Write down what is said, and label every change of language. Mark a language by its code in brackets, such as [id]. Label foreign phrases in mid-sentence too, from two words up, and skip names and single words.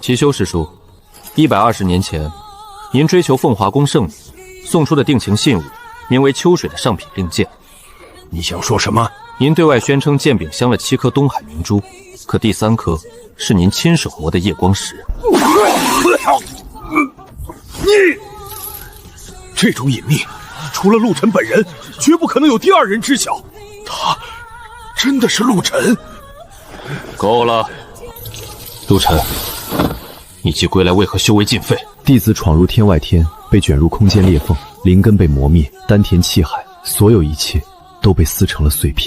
[zh] 祁修師叔，120年前，您追求鳳華宮聖女，送出的定情信物，名為秋水的上品令箭。你想說什麼？您對外宣稱劍柄鑲了7顆東海明珠，可第3顆是您親手磨的夜光石。你這種隱秘，除了陸晨本人，絕不可能有第2人知曉。他真的是陸晨？夠了，陸晨，你既歸來，為何修為盡廢？弟子闖入天外天，被捲入空間裂縫，靈根被磨滅，丹田氣海，所有一切都被撕成了碎片。